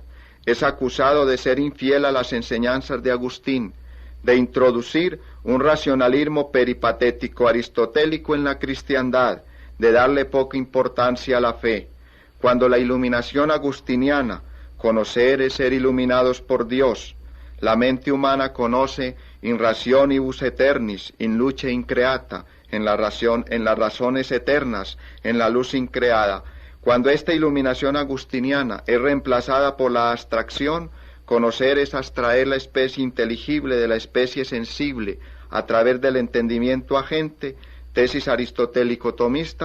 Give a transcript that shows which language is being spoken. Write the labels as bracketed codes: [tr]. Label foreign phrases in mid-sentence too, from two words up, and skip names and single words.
[es] Es acusado de ser infiel a las enseñanzas de Agustín, de introducir un racionalismo peripatético aristotélico en la cristiandad, de darle poca importancia a la fe. Cuando la iluminación agustiniana, conocer es ser iluminados por Dios, la mente humana conoce [la] in rationibus aeternis, in luce increata, [es] en las razones eternas, en la luz increada. Cuando esta iluminación agustiniana es reemplazada por la abstracción, conocer es abstraer la especie inteligible de la especie sensible a través del entendimiento agente, tesis aristotélico-tomista.